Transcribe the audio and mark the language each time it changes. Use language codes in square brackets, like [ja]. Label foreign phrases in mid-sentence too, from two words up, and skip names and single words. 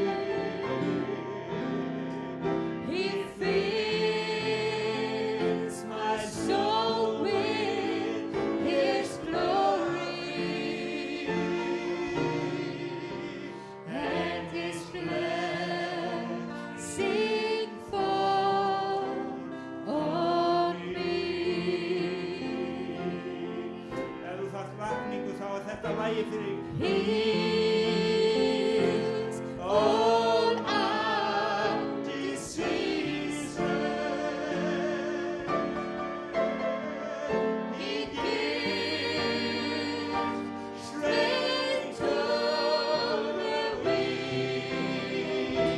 [en] He fills my soul with His glory, and His blessing fall on me. [is] Ef þú þarft vakningu þá er þetta lagið fyrir þig. [en] He's all of this season. He gives strength to the weak.